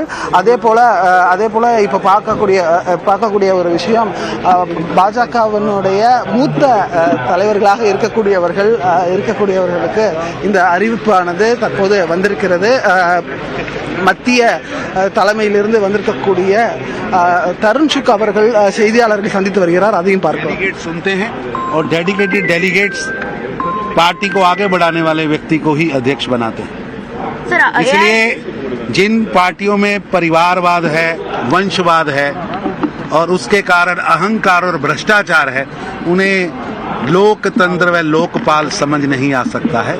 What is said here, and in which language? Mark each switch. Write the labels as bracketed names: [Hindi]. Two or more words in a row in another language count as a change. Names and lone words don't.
[Tamil] அதே போல இப்ப பார்க்கக்கூடிய ஒரு விஷயம், பாஜகவினுடைய மூத்த தலைவர்களாக இருக்கக்கூடியவர்களுக்கு இந்த அறிவிப்பானது தற்போது வந்திருக்கிறது. மத்திய தலைமையிலிருந்து வந்திருக்கக்கூடிய தருண் சுக் அவர்கள் செய்தியாளர்களை சந்தித்து வருகிறார். அதையும் பார்க்கலாம். [Hindi] और [English] dedicated delegates [Hindi] पार्टी को आगे बढ़ाने वाले व्यक्ति को ही अध्यक्ष बनाते हैं। इसलिए जिन पार्टियों में परिवारवाद है, वंशवाद है और उसके कारण अहंकार और भ्रष्टाचार है, उन्हें लोकतंत्र व लोकपाल समझ नहीं आ सकता है।